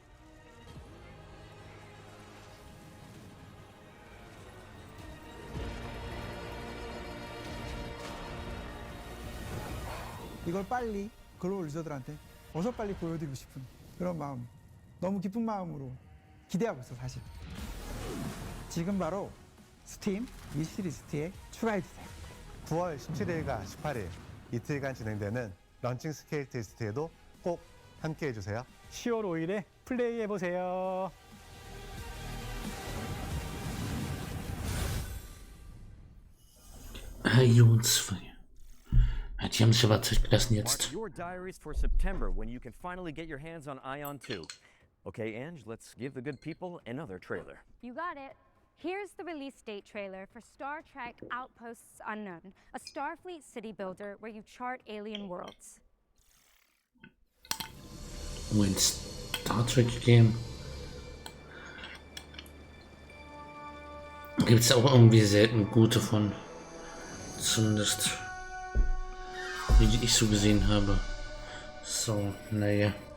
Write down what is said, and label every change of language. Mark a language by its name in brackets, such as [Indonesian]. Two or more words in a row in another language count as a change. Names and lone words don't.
[Korean] 이걸 빨리 글로벌 유저들한테 어서 빨리 보여드리고 싶은 그런 마음, 너무 기쁜 마음으로 기대하고 있어 사실. 지금 바로 스팀 위시리스트에 추가해주세요. 9월 17일과 18일 이틀간 진행되는 런칭 스케일 테스트에도 꼭 함께 해주세요. 10월 5일에 플레이해보세요. [German] Die haben sich aber Zeit gelassen jetzt. [English] Your diaries for September when you can finally get your hands on Ion 2. Okay, Ange, let's give the good people another trailer. You got it. Here's the release date trailer for Star Trek Outposts Unknown, a Starfleet city builder where you chart alien worlds. [German] Oh, ein Star Trek Game. Gibt es auch irgendwie selten gute von. Zumindest die ich so gesehen habe. So, naja.